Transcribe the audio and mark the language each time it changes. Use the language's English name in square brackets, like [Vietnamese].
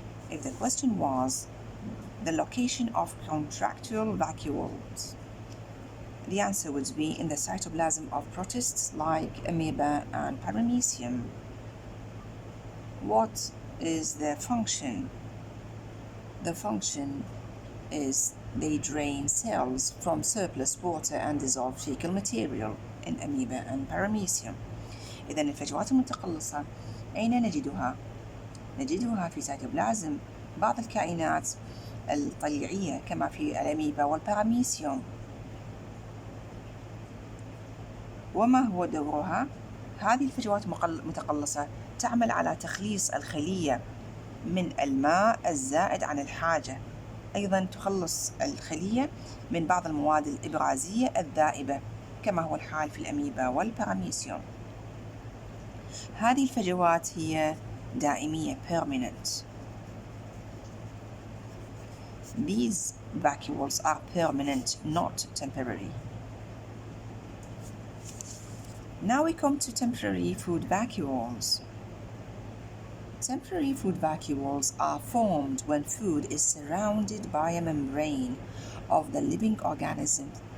[English] If the question was the location of contractile vacuoles, the answer would be in the cytoplasm of protists like amoeba and paramecium. What is their function? The function is they drain cells from surplus water and dissolved fecal material in amoeba and paramecium. [Arabic] إذن الفجوات المتقلصة أين نجدها؟ نجدها في سيتوبلازم بعض الكائنات الطليعية كما في الأميبا والباراميسيوم. وما هو دورها؟ هذه الفجوات المتقلصة تعمل على تخليص الخلية من الماء الزائد عن الحاجة. أيضا تخلص الخلية من بعض المواد الإبرازية الذائبة كما هو الحال في الأميبا والباراميسيوم. هذه الفجوات هي دائمية permanent. [English] These vacuoles are permanent, not temporary. Now we come to temporary food vacuoles. Temporary food vacuoles are formed when food is surrounded by a membrane of the living organism.